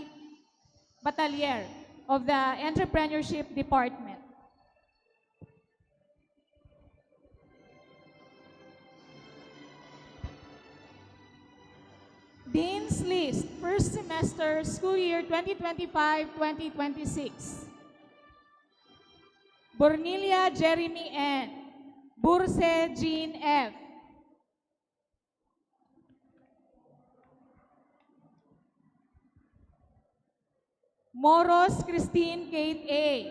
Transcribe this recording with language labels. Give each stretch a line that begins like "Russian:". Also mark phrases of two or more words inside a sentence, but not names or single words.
English: Batalier of the Entrepreneurship Department. Dean's List, first semester, school year 2025-2026. Bornelia Jeremy N. Burse Jean F. Moros Christine Kate A.